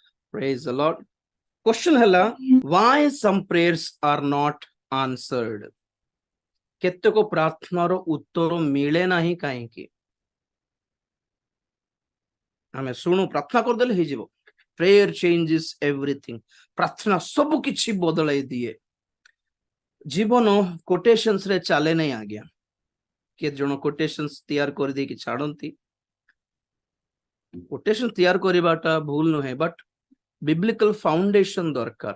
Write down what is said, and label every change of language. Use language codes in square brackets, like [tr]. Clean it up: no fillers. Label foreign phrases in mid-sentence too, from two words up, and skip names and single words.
[en] Praise the Lord. Question hela, why some prayers are not answered? [or] କେତେକ ପ୍ରାର୍ଥନାର ଉତ୍ତର ମିଳେ ନାହିଁ କାହିଁକି? ଆମେ ଶୁଣୁ ପ୍ରାର୍ଥନା କରିଦେଲେ ହେଇଯିବ। [en] Prayer changes everything. [or] ପ୍ରାର୍ଥନା ସବୁ କିଛି ବଦଳାଇ ଦିଏ। ଜୀବନ କୋଟେସନ୍ସ ରେ ଚାଲେ ନାହିଁ ଆଜ୍ଞା। କିଏ ଜଣ କୋଟେସନ୍ସ ତିଆର କରିଦେଇକି ଛାଡନ୍ତି। କୋଟେସନ ତିଆର କରିବାଟା ଭୁଲ ନୁହେଁ, [en] but biblical foundation [or] ଦରକାର।